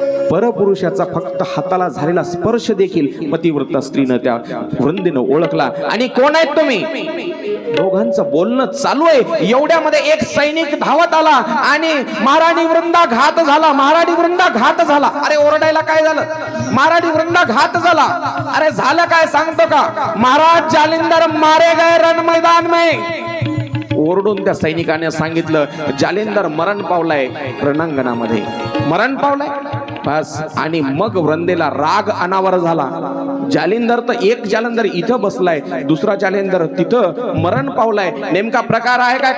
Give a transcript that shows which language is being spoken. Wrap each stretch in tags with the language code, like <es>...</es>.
<mr>परपुरुषाचा फक्त हाताला झालेला स्पर्श देखील पतिव्रता स्त्रीनं त्या वृंदेनं ओळखला. आणि कोण आहेत तुम्ही? दोघांचं बोलणं चालू आहे. एवढ्यामध्ये एक सैनिक धावत आला आणि महाराणी वृंदा घात झाला, महाराणी वृंदा घात झाला. अरे ओरडायला काय झालं? महाराणी वृंदा घात झाला. अरे झालं काय सांगतो का?</mr> <hi>महाराज जालिंदर मारे गए रण मैदान में.</hi> <mr>ओरडून त्या सैनिकाने सांगितलं, जालिंदर मरण पावलाय, रणांगणामध्ये मरण पावलाय. बस. आणि मग वृंदेला राग अनावर झाला. जालिंदर तर एक जालंधर इथं बसलाय, दुसरा जालिंदर तिथं मरण पावलाय, नेमका प्रकार आहे काय?</mr>